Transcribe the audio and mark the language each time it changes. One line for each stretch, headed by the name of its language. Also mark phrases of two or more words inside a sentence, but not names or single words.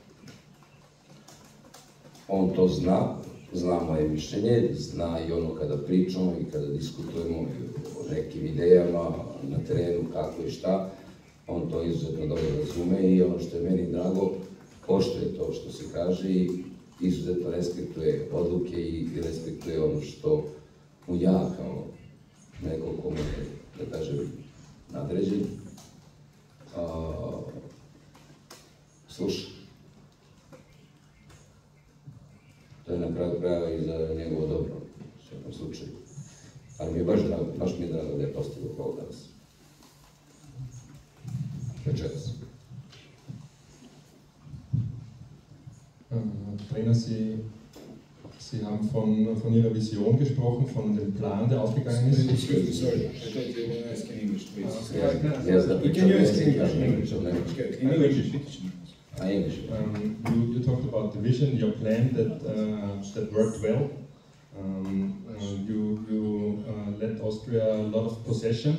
Serbian: On to zna moje mišljenje, zna i ono kada pričamo i kada diskutujemo o nekim idejama na terenu, kako i šta, on to izuzetno dobro razume i ono što je meni drago, poštuje to što se kaže i izuzetno respektuje odluke i respektuje ono što mu ja kao neko komu je, da kažem, nadređen, sluša. To je na kraju krajeva i za njegovo dobro, u svakom slučaju. Ali mi je baš mi je drago da je postigao gol danas. Večeras.
German: Trainer, Sie haben von Ihrer Vision gesprochen, von dem Plan, der aufgegangen ist.
English: Sorry, I thought you were asking English, please. Yes, da Can you ask English? English. You talked about the vision, your plan that worked well. You let Austria a lot of possession.